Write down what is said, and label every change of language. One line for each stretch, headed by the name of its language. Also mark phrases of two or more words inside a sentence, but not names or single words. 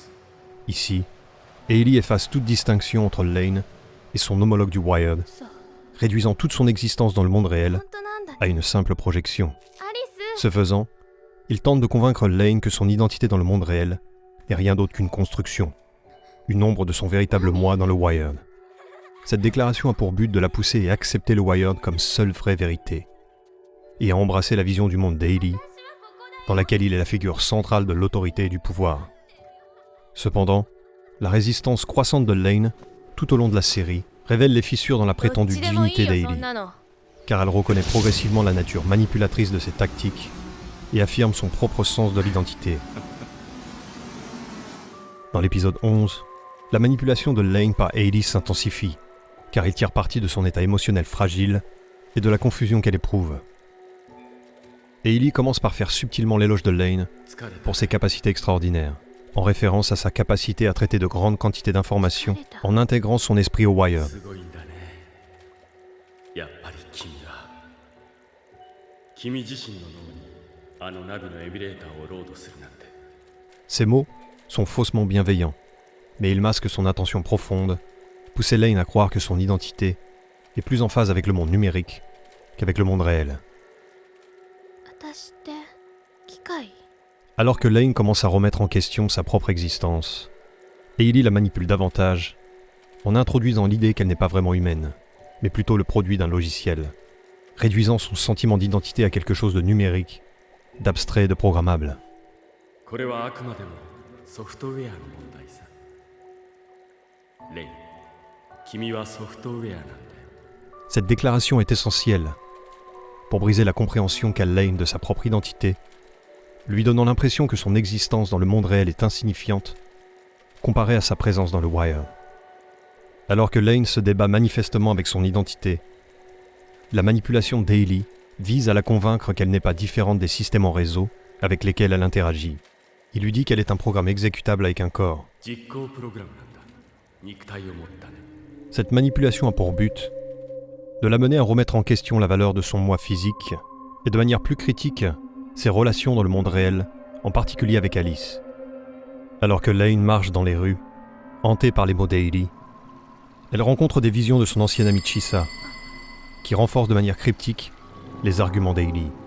French: Ici, Hailey efface toute distinction entre Lane et son homologue du Wired, réduisant toute son existence dans le monde réel
Japanese: 本当なんだ
French: à une simple projection. アリス Ce faisant, il tente de convaincre Lane que son identité dans le monde réel n'est rien d'autre qu'une construction, une ombre de son véritable moi dans le Wired. Cette déclaration a pour but de la pousser à accepter le Wired comme seule vraie vérité, et à embrasser la vision du monde d'Hailey, dans laquelle il est la figure centrale de l'autorité et du pouvoir. Cependant, la résistance croissante de Lane, tout au long de la série, révèle les fissures dans la
Japanese: どっ
French: prétendue
Japanese: ちでもい
French: divinité
Japanese: いよそ
French: d'Hailey,
Japanese: んなの
French: car elle reconnaît progressivement la nature manipulatrice de ses tactiques et affirme son propre sens de l'identité. Dans l'épisode 11, la manipulation de Lane par Hailey s'intensifie, car il tire parti de son état émotionnel fragile et de la confusion qu'elle éprouve. Hailey commence par faire subtilement l'éloge de Lane pour ses capacités extraordinaires, en référence à sa capacité à traiter de grandes quantités d'informations en intégrant son esprit au Wired.
Japanese: すごいんだね。やっぱり君が君自身の脳にあのナビのエミュレーターをロードするなんて。
French: Ces mots sont faussement bienveillants, mais ils masquent son intention profonde, pousser Lane à croire que son identité est plus en phase avec le monde numérique qu'avec le monde réel.
Japanese: 私って機械
French: Alors que Lane commence à remettre en question sa propre existence, Hailey la manipule davantage en introduisant l'idée qu'elle n'est pas vraiment humaine, mais plutôt le produit d'un logiciel, réduisant son sentiment d'identité à quelque chose de numérique, d'abstrait et de programmable.
Japanese: これはあくまでもソフトウェアの問題さ。レイ、君はソフトウェアなんだよ。
French: Cette déclaration est essentielle pour briser la compréhension qu'a Lane de sa propre identité, lui donnant l'impression que son existence dans le monde réel est insignifiante comparée à sa présence dans le Wire. Alors que Lane se débat manifestement avec son identité, la manipulation d'Hailey vise à la convaincre qu'elle n'est pas différente des systèmes en réseau avec lesquels elle interagit. Il lui dit qu'elle est un programme exécutable avec un corps.
Japanese: 実行プログラムなんだ。肉体を持ったね。
French: Cette manipulation a pour but de l'amener à remettre en question la valeur de son moi physique et de manière plus critique ses relations dans le monde réel, en particulier avec Alice. Alors que Lane marche dans les rues, hantée par les mots d'Hailey, elle rencontre des visions de son ancienne amie Chisa, qui renforcent de manière cryptique les arguments d'Hailey.